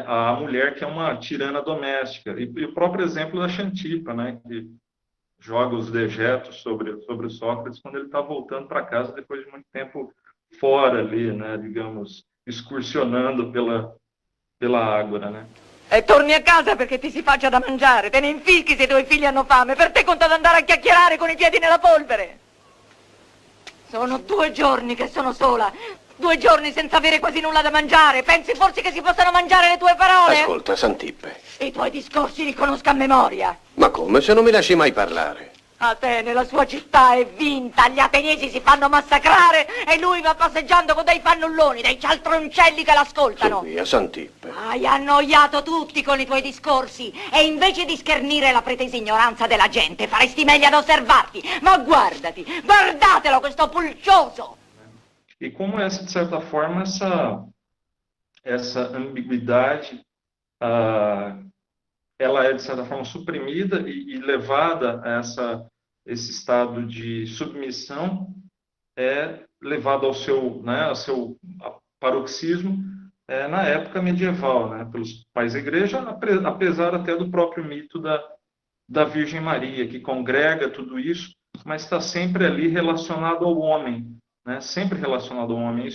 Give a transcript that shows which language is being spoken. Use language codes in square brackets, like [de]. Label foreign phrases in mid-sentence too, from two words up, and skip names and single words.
[pt] À mulher que é uma tirana doméstica. E o próprio exemplo da Xantipa, né? Que joga os dejetos sobre o Sócrates quando ele está voltando para casa depois de muito tempo fora ali, né, digamos, excursionando pela Ágora, né? [it] E torni a casa perché ti si faccia da mangiare, te ne infichi se i tuoi figli hanno fame, per te conta di andare a chiacchierare con i piedi nella polvere. Sono 2 giorni che sono sola, 2 giorni senza avere quasi nulla da mangiare, pensi forse che si possano mangiare le tue parole? Ascolta, Xantippe. I tuoi discorsi li conosco a memoria. Ma come, se non mi lasci mai parlare? Atene, la sua città è vinta, gli ateniesi si fanno massacrare e lui va passeggiando con dei fannulloni, dei cialtroncelli che l'ascoltano. Su via, Xantippe. Hai annoiato tutti con i tuoi discorsi e invece di schernire la pretesa ignoranza della gente faresti meglio ad osservarti. Ma guardati, guardatelo questo pulcioso! [pt] E como essa, de certa forma, essa ambiguidade, ela é, de certa forma, suprimida e levada a esse estado de submissão, levado ao seu paroxismo na época medieval, né, pelos pais da igreja, apesar até do próprio mito da Virgem Maria, que congrega tudo isso, mas está sempre ali relacionado ao homem, né, sempre relacionado ao homem.